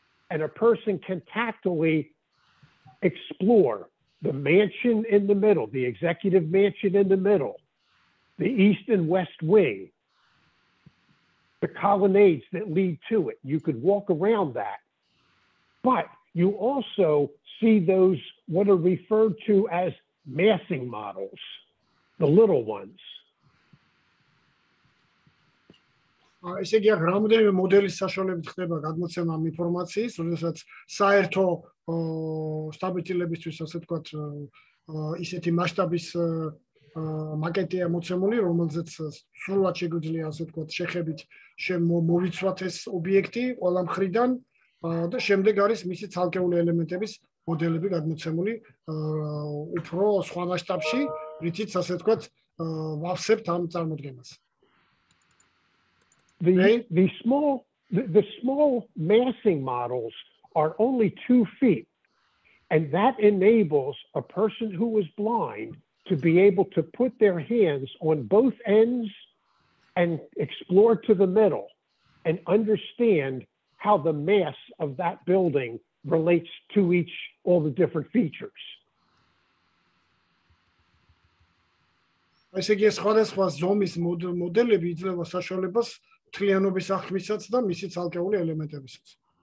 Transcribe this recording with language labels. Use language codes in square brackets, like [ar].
[en] And a person can tactily explore the mansion in the middle, the executive mansion in the middle, the east and west wing, the colonnades that lead to it. You could walk around that. But you also see those, what are referred to as massing models, the little ones. [ka] ესე იგი, რამდენიმე მოდელის საშუალებით ხდება გადმოცემა ამ ინფორმაციის, როდესაც საერთო სტაბილიზებისთვის, ასე ვთქვათ, ისეთი მასშტაბის მაკეტია მოცემული, რომელზეც სრულად შეგვიძლია, ასე ვთქვათ, შეხებით მოვიცვათ ეს ობიექტი ყველა მხრიდან და შემდეგ არის მისი ცალკეული ელემენტების მოდელები გადმოცემული უფრო სხვა მასშტაბში, რითიც, ასე ვთქვათ, ვავსებთ ამ წარმოდგენას. [en] The small massing models are only 2 feet, and that enables a person who is blind to be able to put their hands on both ends and explore to the middle and understand how the mass of that building relates to all the different features. [ka] ესე იგი, სხვადასხვა ზომის მოდელები იძლევა საშუალებას მთლიანობის აღქმისაც და მისი ცალკეული ელემენტებისაც.